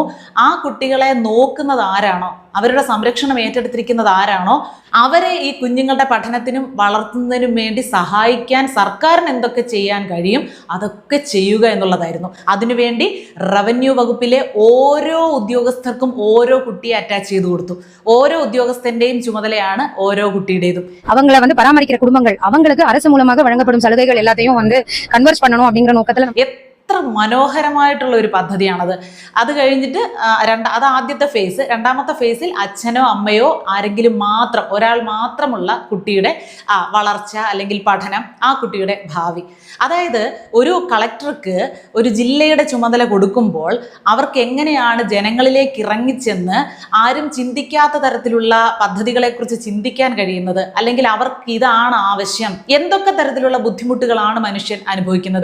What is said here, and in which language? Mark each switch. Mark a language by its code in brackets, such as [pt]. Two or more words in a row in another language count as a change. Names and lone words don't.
[ml] ആ കുട്ടികളെ നോക്കുന്നത് ആരാണോ, അവരുടെ സംരക്ഷണം ഏറ്റെടുത്തിരിക്കുന്നത് ആരാണോ, അവരെ ഈ കുഞ്ഞുങ്ങളുടെ പഠനത്തിനും വളർത്തുന്നതിനും വേണ്ടി സഹായിക്കാൻ സർക്കാരിന് എന്തൊക്കെ ചെയ്യാൻ കഴിയും അതൊക്കെ ചെയ്യുക എന്നുള്ളതായിരുന്നു. അതിനുവേണ്ടി റവന്യൂ വകുപ്പിലെ ഓരോ ഉദ്യോഗസ്ഥർക്കും ഓരോ കുട്ടിയെ അറ്റാച്ച് ചെയ്തു കൊടുത്തു. ഓരോ ഉദ്യോഗസ്ഥന്റെയും ചുമതലയാണ് ഓരോ കുട്ടിയുടേതും. [ta] அவங்களை வந்து பராமரிக்கிற குடும்பங்கள் அவங்களுக்கு அரசு மூலமாக வழங்கப்படும் சலுகைகள் எல்லாத்தையும் வந்து கன்வெர்ஸ் பண்ணணும் அப்படிங்கிற நோக்கத்துல [ml] എത്ര മനോഹരമായിട്ടുള്ള ഒരു പദ്ധതിയാണത്. അത് കഴിഞ്ഞിട്ട് അത് ആദ്യത്തെ ഫേസ്. രണ്ടാമത്തെ ഫേസിൽ അച്ഛനോ അമ്മയോ ആരെങ്കിലും മാത്രം, ഒരാൾ മാത്രമുള്ള കുട്ടിയുടെ വളർച്ച അല്ലെങ്കിൽ പഠനം, ആ കുട്ടിയുടെ ഭാവി. അതായത് ഒരു കളക്ടർക്ക് ഒരു ജില്ലയുടെ ചുമതല കൊടുക്കുമ്പോൾ അവർക്ക് എങ്ങനെയാണ് ജനങ്ങളിലേക്ക് ഇറങ്ങിച്ചെന്ന് ആരും ചിന്തിക്കാത്ത തരത്തിലുള്ള പദ്ധതികളെക്കുറിച്ച് ചിന്തിക്കാൻ കഴിയുന്നത്, അല്ലെങ്കിൽ അവർക്ക് ഇതാണ് ആവശ്യം, എന്തൊക്കെ തരത്തിലുള്ള ബുദ്ധിമുട്ടുകളാണ് മനുഷ്യൻ അനുഭവിക്കുന്നത്.